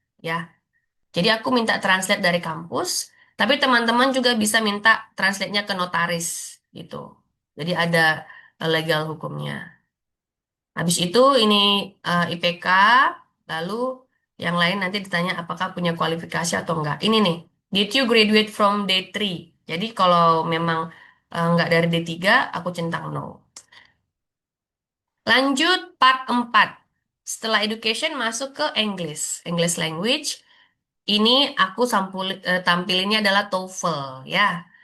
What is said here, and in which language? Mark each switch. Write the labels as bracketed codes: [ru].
[id] Ya, jadi aku minta translate dari kampus, tapi teman-teman juga bisa minta translate-nya ke notaris gitu. Jadi ada legal hukumnya. Habis itu ini IPK, lalu yang lain nanti ditanya apakah punya kualifikasi atau enggak. Ini nih, [en] did you graduate from D3? [id] Jadi kalau memang enggak dari D3, aku centang no. Lanjut part 4. Setelah education masuk ke English. English language. Ini aku tampilinnya adalah TOEFL ya.